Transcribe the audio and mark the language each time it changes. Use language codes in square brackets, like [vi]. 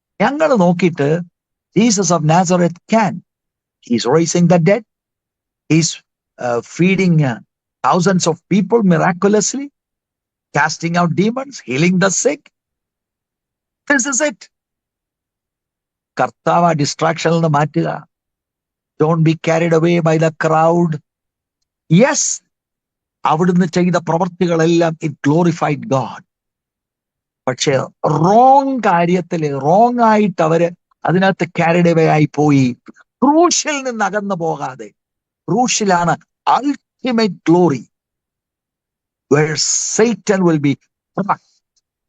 [ml] ഞങ്ങൾ നോക്കിയിട്ട് [en] Jesus of Nazareth can, he's raising the dead, he's feeding thousands of people miraculously, casting out demons, healing the sick. This is it. [ml] കർത്താവ് ഡിസ്ട്രാക്ഷനിൽ നിന്ന് മാറ്റുക. [en] Don't be carried away by the crowd. Yes, [ml] അവിടുന്ന് ചെയ്ത പ്രവർത്തികളെല്ലാം [en] it glorified God. [ml] പക്ഷെ wrong കാര്യത്തില് wrong ആയിട്ട് അവര് അതിനകത്ത് ക്യാരിഡ് അവേ ആയി പോയി. ക്രൂശിൽ നിന്ന് അകന്നു പോകാതെ, ക്രൂശിലാണ് [en] ultimate glory, where Satan will be crushed.